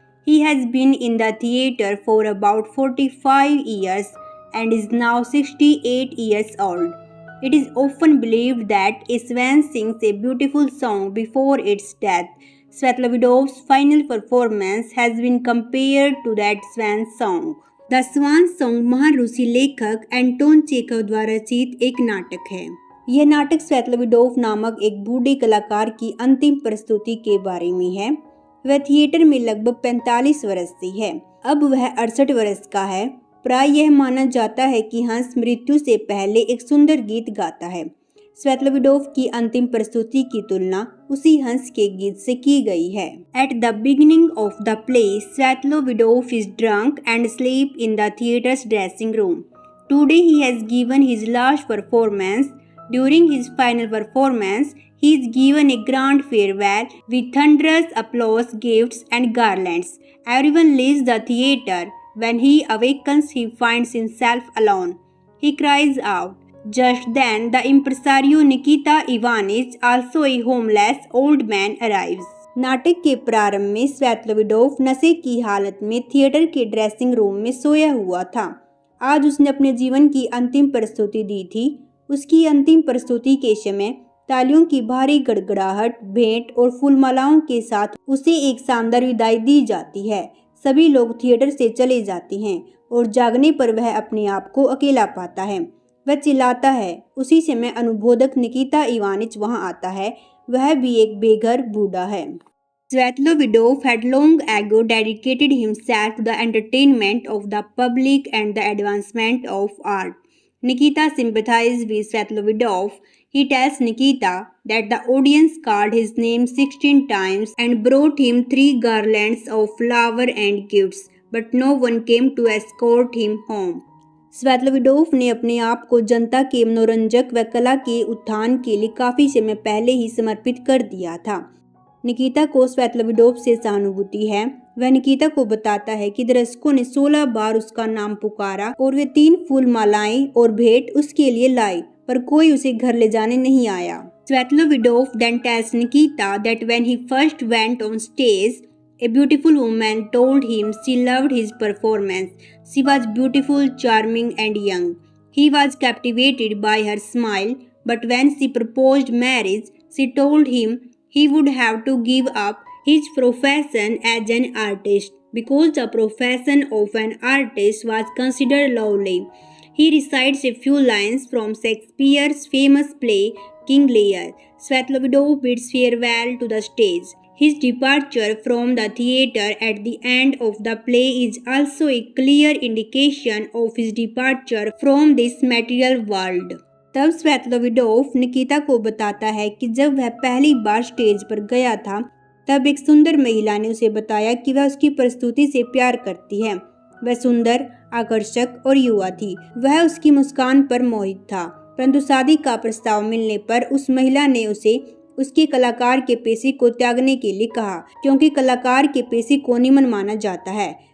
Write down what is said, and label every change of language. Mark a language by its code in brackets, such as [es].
[en] He has been in the theater for about 45 years and is now 68 years old. It is often believed that a swan sings a beautiful song before its death. Svetlovidov's final performance has been compared to that swan song. [hi] The Swan Song महान रूसी लेखक Anton Chekhov द्वारा रचित एक नाटक है। यह नाटक स्वेतलोविडोव नामक एक बूढ़े कलाकार की अंतिम प्रस्तुति के बारे में है। वह थिएटर में लगभग 45 वर्ष से है। अब वह 68 वर्ष का है। प्राय यह माना जाता है कि हंस मृत्यु से पहले एक सुंदर गीत गाता है। स्वेतलोविडोव की अंतिम प्रस्तुति की तुलना उसी हंस के गीत से की गई है। [en] At the beginning of the play, Svetlovidov is drunk and sleep in the theatre's dressing room. Today he has given his last performance. During his final performance, he is given a grand farewell with thunderous applause, gifts, and garlands. Everyone leaves the theater. When he awakens, he finds himself alone. He cries out. Just then, the impresario Nikita Ivanich, also a homeless old man, arrives. [hi] नाटक के प्रारंभ में स्वेतलोविडोव नशे की हालत में theatre के dressing room में सोया हुआ था। आज उसने अपने जीवन की अंतिम प्रस्तुति दी थी। उसकी अंतिम प्रस्तुति के समय तालियों की भारी गड़गड़ाहट, भेंट और फूलमालाओं के साथ उसे एक शानदार विदाई दी जाती है। सभी लोग थिएटर से चले जाते हैं और जागने पर वह अपने आप को अकेला पाता है। वह चिल्लाता है। उसी समय अनुबोधक निकिता इवानिच वहां आता है। वह भी एक बेघर बूढ़ा है। [en] Svetlovidov had long ago dedicated himself to the entertainment of the public and the advancement of art. Nikita sympathizes with Svetlovidov. He tells Nikita that the audience called his name 16 times and brought him 3 garlands of flowers and gifts, but no one came to escort him home. [hi] स्वेतलोविडोव ने अपने आप को जनता के मनोरंजक व कला के उत्थान के लिए काफी समय पहले ही समर्पित कर दिया था। निकिता को स्वेतलोविडोव से सहानुभूति है। वह निकिता को बताता है कि दर्शकों ने 16 बार उसका नाम पुकारा और वे 3 फूल मालाएं और भेंट उसके लिए लाई, पर कोई उसे घर ले जाने नहीं आया। [en] Svetlovidov then tells Nikita that when he first went on stage, a beautiful woman told him she loved his performance. She was beautiful, charming, and young. He was captivated by her smile, but when she proposed marriage, she told him he would have to give up his profession as an artist because the profession of an artist was considered lowly. He recites a few lines from Shakespeare's famous play King Lear. Svetlovidov bids farewell to the stage. His departure from the theater at the end of the play is also a clear indication of his departure from this material world. [hi] तब स्वेतलोविडोव निकिता को बताता है कि जब वह पहली बार stage पर गया था, तब एक सुंदर महिला ने उसे बताया कि वह उसकी प्रस्तुति से प्यार करती है। वह सुंदर, आकर्षक और युवा थी। वह उसकी मुस्कान पर मोहित था, परंतु शादी का प्रस्ताव मिलने पर उस महिला ने उसे उसके कलाकार के पेशे को त्यागने के लिए कहा, क्योंकि कलाकार के पेशे को निमन माना जाता है।